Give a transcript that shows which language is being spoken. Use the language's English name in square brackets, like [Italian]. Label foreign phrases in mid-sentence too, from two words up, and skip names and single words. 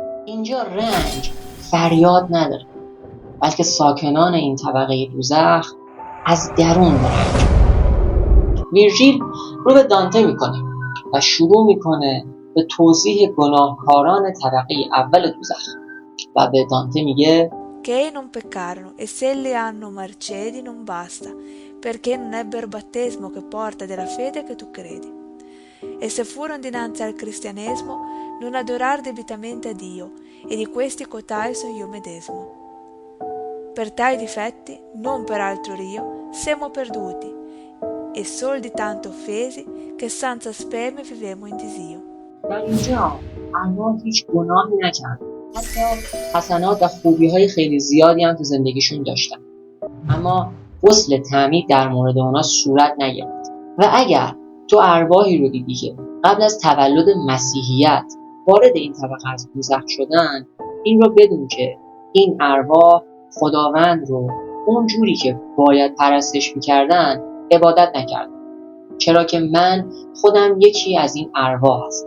[Persian] اینجا رنج فریاد نداره، بلکه ساکنان این طبقه دوزخ از درون رنج. ویرژیل رو به دانته میکنه و شروع میکنه به توضیح گناهکاران طبقه اول دوزخ و به dante میگه [Italian] Che non peccarono e se le hanno mercedi non basta, perché non ebbero battesimo che porta della fede che tu credi. E se furono dinanzi al cristianesimo, non adorar debitamente a Dio, e di questi cotai sono io medesimo. Per tali difetti, non per altro io, siamo perduti, e sol di tanto offesi, che senza speme vivemo in disio. [Persian] در اینجا ارواح هیچ گناهی نکرد، حتی حسنات و خوبی‌های خیلی زیادی هم تو زندگیشون داشتن، اما غسل تعمید در مورد اونا صورت نگرفت. و اگر تو ارواحی رو دیدی که قبل از تولد مسیحیت وارد این طبقه از دوزخ شدن، این رو بدون که این ارواح خداوند رو اونجوری که باید پرستش می‌کردن عبادت نکردن، چرا که من خودم یکی از این ارواح هستم.